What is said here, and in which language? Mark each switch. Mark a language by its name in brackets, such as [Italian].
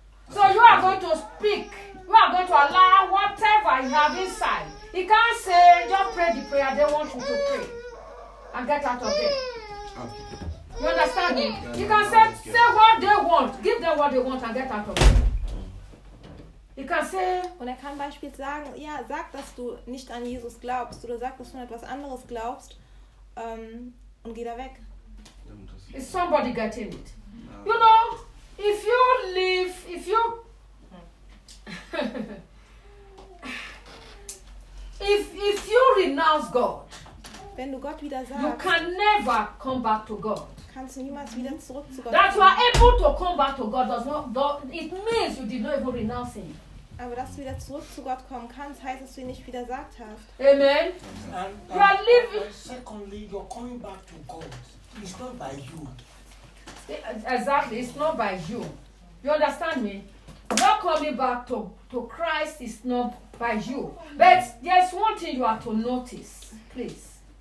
[English] So you are going to speak. You are going to allow whatever you have inside. He can't say, just pray the prayer. They want you to pray and get out of it. You understand me? He can say what they want. Give them what they want and get out of it. He can say. [German] Und kann beispielsweise sagen, ja, sag, dass du nicht an Jesus glaubst oder sag, dass du an etwas anderes glaubst, und geh da weg. [English] Is somebody getting it? You know. If you live, if you, if you renounce God, [German] wenn du Gott wieder sagst, [English] you can never come back to God. [German] Kannst du niemals wieder zurück zu Gott. [English] That you are able to come back to God does not, it means you did not even renounce Him. [German] Aber dass du wieder zurück zu Gott kommen kannst, heißt, dass du ihn nicht widersagt hast. [English] Amen. You are living. Secondly, you're coming back to God. It's not by you. Exactly, it's not by you. You understand me? Not coming back to Christ is not by you. But there's one thing you have to notice, please.